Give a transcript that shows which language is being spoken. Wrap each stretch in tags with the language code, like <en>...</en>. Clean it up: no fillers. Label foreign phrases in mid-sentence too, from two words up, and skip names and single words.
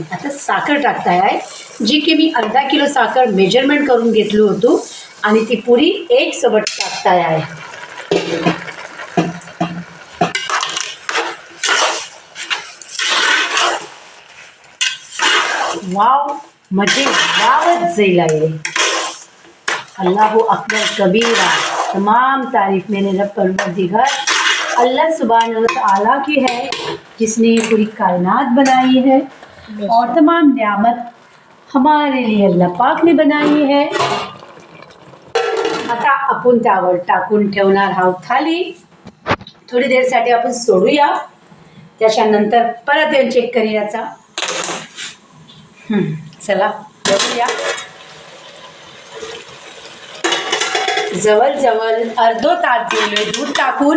<mr>आता साखर टाकताय आहे जी की मी अर्धा किलो साखर मेजरमेंट करून घेतलो होतो आणि ती पुरी एक सोबत टाकताय आहे. वाव मजे वावच जाईल आहे.</mr> <ar>الله أكبر كبيرا.</ar> <hi>तमाम तारीफ मेरे रब परवरदिगार</hi> <ar>الله سبحانه وتعالى</ar> <hi>की है जिसने ये पूरी कायनात बनाई है और तमाम नियामत हमारे लिए अल्लाह पाक ने बनाई है.</hi> <mr>आता आपण त्यावर टाकून ठेवणार आहोत थाली. थोडी देरसाठी आपण सोडूया. त्याच्यानंतर परत येऊन चेक करूयाचा. चला बघूया. जवळजवळ अर्धो तास गेलोय दूध टाकून.</mr>